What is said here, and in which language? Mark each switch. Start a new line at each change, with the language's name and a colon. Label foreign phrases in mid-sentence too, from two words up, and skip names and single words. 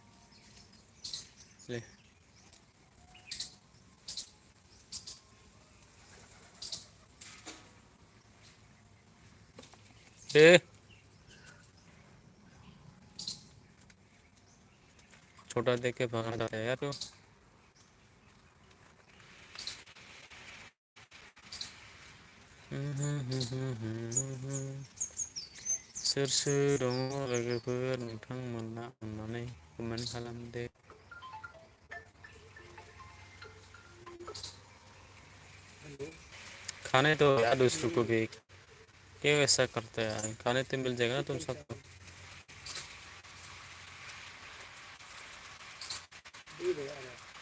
Hindi: ले ए छोटा देख के भाग जाता है यार तो।
Bodo: सोर दङ लोगोफोर नोंथांमोना अननानै कमेन्ट खालामदो।
Hindi: खाने दो यार दूसरों को भी, क्यों ऐसा करते हैं यार, खाने तो मिल जाएगा ना तुम सबको। दूध है यार।